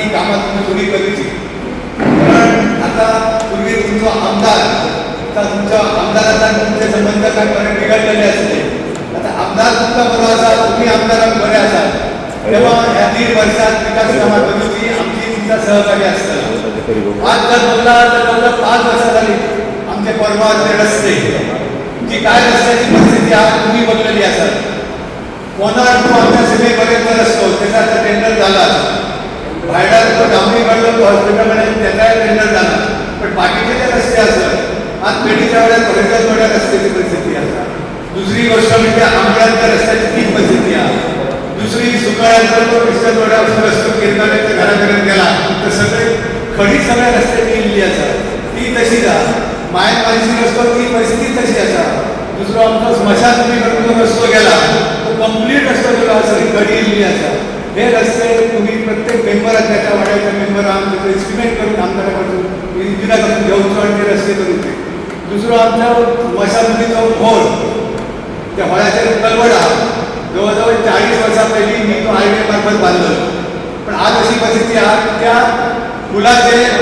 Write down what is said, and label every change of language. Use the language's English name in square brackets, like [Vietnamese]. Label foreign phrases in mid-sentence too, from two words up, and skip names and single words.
[Konkani] कामां तुमी थोडी करची कारण आता पूर्वी तुमचो आमदार तुमच्या आमदाराचा तुमचे संबंध काय बरे बिघडलेले असले आता आमदार तुमचा बरो आसा तुम्ही आमदाराक बरे आसात तेव्हा ह्या 1.5 वर्षात विकास कामां करची आमची तुमचा सहकार्य असतं आज जर बोलला तर 5 वर्षां झाली आमचे परवाचे रस्ते जी काय रस्त्याची परिस्थिती आज तुम्ही बघलेली असाल कोणार तो आमच्या सीमेपर्यंत रस्तो त्याचा टेंडर झाला [Marathi] भायला तो डांबरी काढलो तो हॉस्पिटलमध्ये त्याचा टेंडर झाला पण बाकीचे जे रस्ते असतात आज पेढीच्या वेळेस थोड्या थोड्या रस्त्याची परिस्थिती आहे दुसरी गोष्ट म्हणजे आमच्या रस्त्याची तीच परिस्थिती आहे दुसरी सुकाळ्यानंतर तो कृष्णथोड्या रस्तो कीर्तनाच्या घरापर्यंत गेला तर सगळे खडी सगळ्या रस्त्याची इल्ली आसा ती तशीच [Konkani] आहे मायन मानसी रस्तो ती परिस्थिती तशी आसा दुसरो आमचो स्मशानभूमीकडून रस्तो गेला तो कंप्लीट रस्तो गेलो सगळी खडी इल्ली आसा हे रस्ते तुम्ही प्रत्येक मेंबराक त्याच्या वाड्याच्या मेंबराक त्याचं एस्टिमेट करून आमदाराकडून इंजिनियराकडून घेवचो आणि ते रस्ते करूचे दुसरो आमच्या स्मशानभूमीचो व्होळ त्या व्हळाचेर कलवड आहा जवळजवळ 40 वर्सां पयलीं मी तो हायवे मार्फत बांदलो पण आज अशी परिस्थिती आहा त्या पुलाचे